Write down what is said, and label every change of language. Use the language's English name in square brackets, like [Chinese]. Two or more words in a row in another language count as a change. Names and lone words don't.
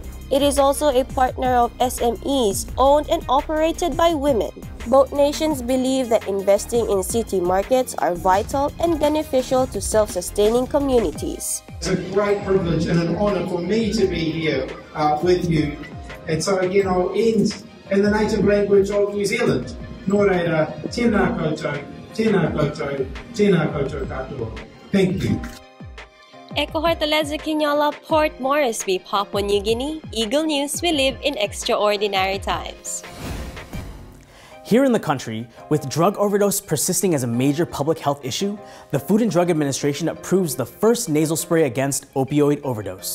[English] It is also a partner of SMEs owned and operated by women. Both nations believe that investing in city markets are vital and beneficial to self-sustaining communities. It's a great privilege and an honour for me to be here with you. And so again, I'll end in the native language of New Zealand. [Māori] Nō reira, tēnā koutou, tēnā koutou, tēnā koutou katoa. [English] Thank you. Eko Hortaleza Quinola, Port Moresby, Papua New Guinea. Eagle News, we live in extraordinary times. Here in the country, with drug overdose persisting as a major public health issue, the Food and Drug Administration approves the first nasal spray against opioid overdose.